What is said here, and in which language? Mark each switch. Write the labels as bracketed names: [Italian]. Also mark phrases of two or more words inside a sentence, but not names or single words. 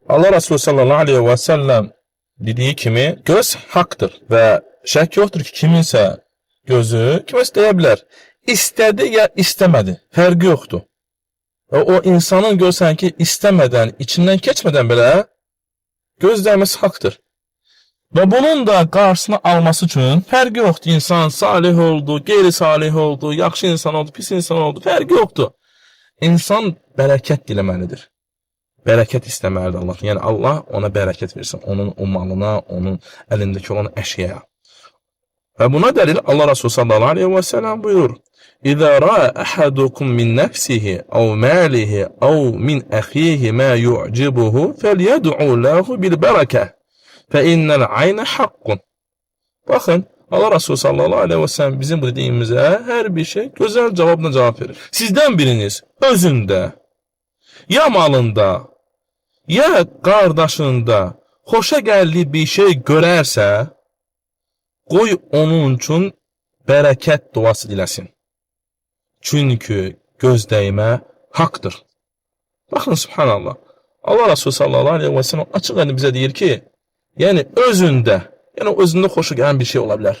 [Azerbaijani] Allah Resulü [Arabic] صلى الله عليه وسلم [Azerbaijani] dediği kimi göz haktır ve şək yoktur ki kiminsə gözü kiməsə deyə bilər. İstədi ya istemedi. Fərqi yoktu. [Turkish] Ve o insanın görsən ki istemeden, içinden keçmeden bile göz dəyməsi haktır. [Azerbaijani] Ve bunun da qarşısını alması için fərqi yoktu. İnsan salih oldu, geri salih oldu, yaxşı insan oldu, pis insan oldu. Fərqi yoktu. İnsan bərəkət diləməlidir. Bərəkət istəməlidir Allah. Yəni Allah ona bərəkət versin. Onun o malına, onun əlindəki olan əşyaya. Və buna dəlil Allah Resulü [Arabic] صلى الله عليه وسلم [Azerbaijani] buyurur. [Arabic] إذا رأى أحدكم من نفسه أو ماله أو من أخيه ما يعجبه فليدع له بالبركة فإن العين حق. [Turkish] Bakın Allah Resulü [Arabic] صلى الله عليه وسلم [Turkish] bizim bu dediğimize her bir şey güzel cevabla cevap verir. [Azerbaijani] Sizden biriniz özünde, ya malında, ya qardaşında xoşa gəldiyi bir şey görərsə, qoy onun üçün bərəkət duası diləsin. Çünkü göz dəymə haqdır. Baxın, subhanallah. Allah Resulü [Arabic] صلى الله عليه وسلم [Azerbaijani] açıq bizə deyir ki, yəni özündə xoşa gələn bir şey ola bilər.